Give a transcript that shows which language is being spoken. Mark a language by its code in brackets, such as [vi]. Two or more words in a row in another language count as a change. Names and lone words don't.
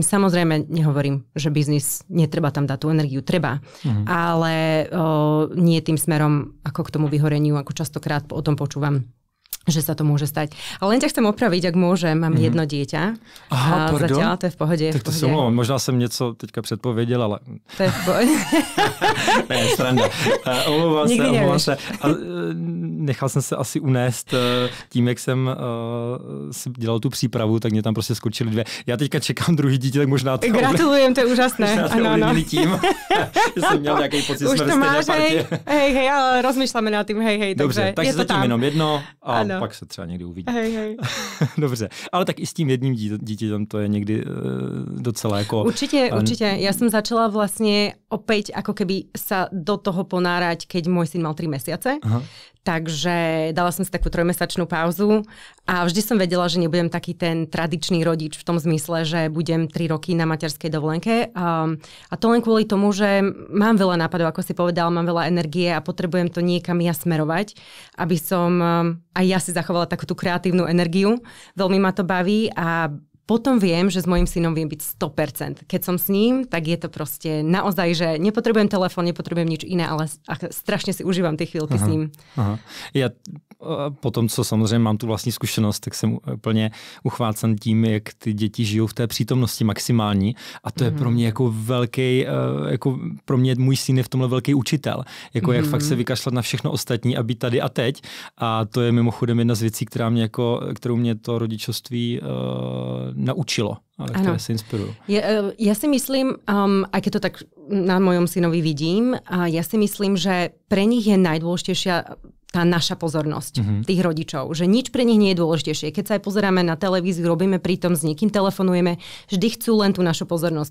[sk] Samozrejme, nehovorím, že biznis netreba tam dať tú energiu, treba, ale nie tým smerom ako k tomu vyhoreniu, ako častokrát o tom počúvam, že sa to môže stať. Ale len ťa chcem opraviť, ak môžem, mám jedno dieťa. Aha, pardon. Zatiaľ to je v pohode. Tak to som [cs] mluvil, možná jsem něco teďka předpověděl, ale... [sk] To je v pohode. [cs] Ne, sranda. Omlouvám se. Nechal jsem se asi unést tím, jak jsem si dělal tu přípravu, tak mě tam prostě skočily 2. Já teďka čekám druhý dítě, tak možná to... [sk] Gratulujem, to je úžasné. [cs] Ano. Tím, že jsem měl nějaký pocit, že jsme ve stejné partě. [sk] Hej, ale rozmýšľame nad tým, hej. [cs] Dobře, takže zatím tam. Jenom jedno a pak se třeba někdy uvidí. [sk] Hej. [cs] Dobře, ale tak i s tím jedním dítětem to je někdy docela jako... [sk] Určite. Ja som začala vlastne opäť ako keby sa do toho ponárať, keď môj syn mal 3 mesiace. Aha. Takže dala som si takú 3-mesačnú pauzu a vždy som vedela, že nebudem taký ten tradičný rodič v tom zmysle, že budem 3 roky na materskej dovolenke. A to len kvôli tomu, že mám veľa nápadov, ako si povedal, mám veľa energie a potrebujem to niekam ja smerovať, aby som aj ja si zachovala takú tú kreatívnu energiu. Veľmi ma to baví a potom viem, že s mojím synom viem byť 100%. Keď som s ním, tak je to proste naozaj, že nepotrebujem telefón, nepotrebujem nič iné, ale strašne si užívam tie chvíľky s ním. Aha. Ja potom, [cs] co samozřejmě mám tu vlastní zkušenost, tak jsem úplně uchvácen tím, jak ty děti žijou v té přítomnosti maximální. A to je pro mě jako velký, jako pro mě můj syn je v tomhle velký učitel. Jako jak fakt se vykašlat na všechno ostatní a být tady a teď. A to je mimochodem jedna z věcí, kterou mě to rodičovství naučilo, ale které se inspirujú. [sk] Ja si myslím, aj keď to tak na mojom synovi vidím, ja si myslím, že pre nich je najdôležitejšia tá naša pozornosť tých rodičov. Že nič pre nich nie je dôležitejšie. Keď sa aj pozeráme na televíziu, robíme pritom s niekým, telefonujeme, vždy chcú len tú našu pozornosť.